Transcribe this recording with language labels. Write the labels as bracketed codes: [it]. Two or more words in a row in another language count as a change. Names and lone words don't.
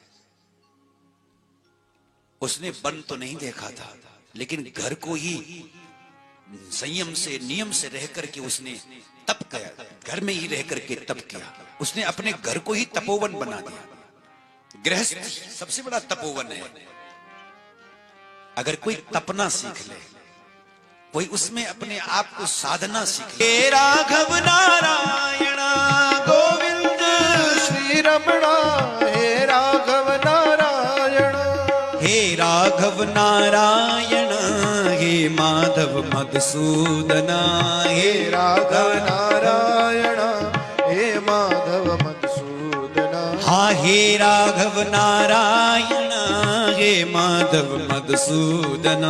[hi] उसने वन तो नहीं देखा था, लेकिन घर को ही संयम से, नियम से रह करके उसने तप किया। घर में ही रह करके तप किया। उसने अपने घर को ही तपोवन बना दिया। गृहस्थ सबसे बड़ा तपोवन है। अगर कोई तपना सीख ले, कोई उसमें अपने आप को साधना सीख ले। हे राघव नारायण गोविंद श्री रमणा, हे राघव नारायण, हे राघव नारायण, हे माधव मधुसूदना, हे राघव नारायण, हे माधव मधुसूदना। हा हे राघव नारायण, हे माधव मधुसूदना।